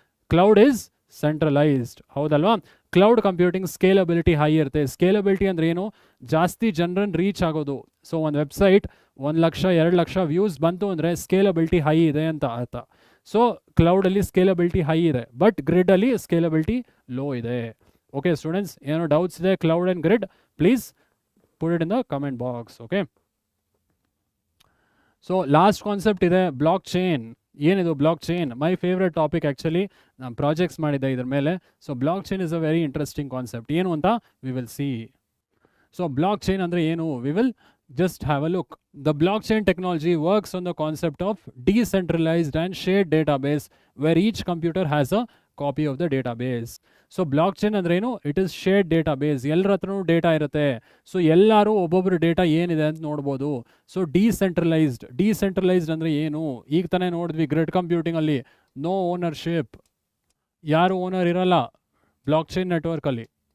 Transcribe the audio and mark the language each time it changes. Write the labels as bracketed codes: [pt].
[en] cloud is centralized, [kn] ಹೌದಲ್ವಾ? Cloud computing scalability high ಇರುತ್ತೆ. Scalability ಅಂದ್ರೆ ಏನು? ಜಾಸ್ತಿ ಜನರನ್ನು ರೀಚ್ ಆಗೋದು. ಸೊ ಒಂದು ವೆಬ್ಸೈಟ್ 1 ಲಕ್ಷ 2 ಲಕ್ಷ ವ್ಯೂಸ್ ಬಂತು ಅಂದರೆ ಸ್ಕೇಲಬಿಲಿಟಿ ಹೈ ಇದೆ ಅಂತ ಅರ್ಥ. ಸೊ ಕ್ಲೌಡಲ್ಲಿ ಸ್ಕೇಲಬಿಲಿಟಿ ಹೈ ಇದೆ, ಬಟ್ ಗ್ರಿಡಲ್ಲಿ ಸ್ಕೇಲಬಿಲಿಟಿ ಲೋ ಇದೆ. ಓಕೆ ಸ್ಟೂಡೆಂಟ್ಸ್, ಏನೋ ಡೌಟ್ಸ್ ಇದೆ cloud and grid? [en] Please put it in the comment box. Okay, so last concept ಇದೆ blockchain. [kn] ಏನಿದು block chain? [en] My favourite topic actually. [kn] ನಾನು projects ಮಾಡಿದ್ದೆ ಇದ್ರ ಮೇಲೆ. [en] So blockchain is a very interesting concept. [kn] ಏನು ಅಂತ [en] We will see. [kn] So block chain ಅಂದರೆ ಏನು? [en] We will just have a look. The blockchain technology works on the concept of decentralized and shared database where each computer has a copy of the database. [kn] So block chain ಅಂದ್ರೆ ಏನು? [en] It is shared database. [kn] ಎಲ್ಲರ ಹತ್ರನೂ data ಇರುತ್ತೆ. So ಎಲ್ಲರೂ ಒಬ್ಬೊಬ್ಬರು data ಏನಿದೆ ಅಂತ ನೋಡ್ಬೋದು. ಸೊ ಡಿಸೆಂಟ್ರಲೈಸ್ಡ್ ಅಂದರೆ ಏನು? ಈಗ ತಾನೇ ನೋಡಿದ್ವಿ ಗ್ರಿಡ್ ಕಂಪ್ಯೂಟಿಂಗಲ್ಲಿ ನೋ ಓನರ್ಶಿಪ್, ಯಾರು ಓನರ್ ಇರಲ್ಲ ಬ್ಲಾಕ್ ಚೈನ್ ನೆಟ್ವರ್ಕಲ್ಲಿ.